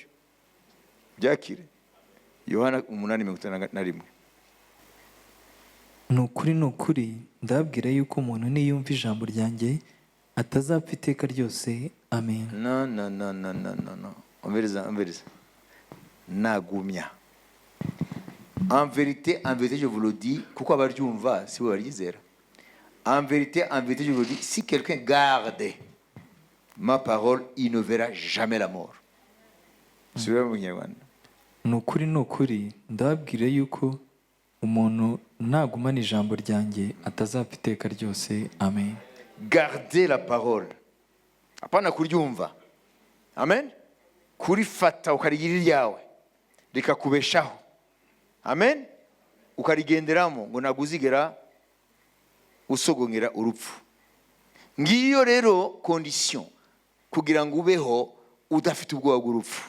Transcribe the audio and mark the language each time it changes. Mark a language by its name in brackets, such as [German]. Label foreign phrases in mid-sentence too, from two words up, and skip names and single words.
[Kinyarwanda] Byakire. Yohana 8:51. Ni ukuri ndababwira yuko umuntu niyumva ijambo ryanjye atazapfa iteka ryose. Amen. No. Umviriza. Nagumya. [French] En vérité, je vous le dis, [Kinyarwanda] kuko abaryumva si bo baryizera. [French] En vérité, je vous le dis, si quelqu'un garde ma parole, il ne verra jamais la mort. [Kinyarwanda] Subira mu Kinyarwanda. Ni ukuri ndababwira yuko umuntu nagumana ijambo ryanjye atazapfa iteka ryose. Amen. [French] Gardez la parole. [Kinyarwanda] Apana kuryumva. Amen. Kurifata ukarigira iryawe rikakubeshaho. Amen. Ukarigenderamo ngo naguzigera usogongera urupfu. Ngiyo rero condition kugira ngo ubeho udafite ubwoba bw'urupfu.